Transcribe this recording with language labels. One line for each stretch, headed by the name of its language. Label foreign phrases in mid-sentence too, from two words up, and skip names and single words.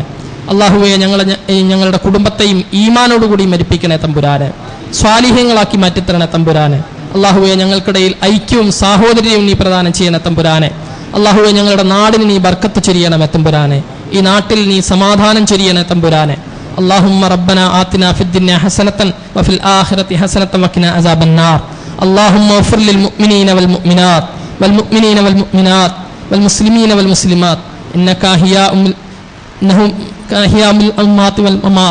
Malayalam: അള്ളാഹുവെ ഞങ്ങളുടെ കുടുംബത്തെയും ഈമാനോടുകൂടി മരിപ്പിക്കണേ തമ്പുരാനെ. സ്വാലിഹ്യങ്ങളാക്കി മാറ്റിത്തരണേ തമ്പുരാനെ. അള്ളാഹുവെ ഞങ്ങൾക്കിടയിൽ ഐക്യവും സാഹോദര്യവും നീ പ്രദാനം ചെയ്യണേ തമ്പുരാനെ. അള്ളാഹുവെ ഞങ്ങളുടെ നാടിന് നീ ബർക്കത്ത് ചൊരിയണമേ തമ്പുരാനെ. ഈ നാട്ടിൽ നീ സമാധാനം ചൊരിയണേ തമ്പുരാനെ.
Arabic: اللهم ربنا آتنا في الدنيا حسنة وفي الآخرة حسنة وقنا عذاب النار. اللهم اغفر للمؤمنين والمؤمنات والمؤمنين والمؤمنات والمسلمين والمسلمات إنك أحياء الأموات والأموات.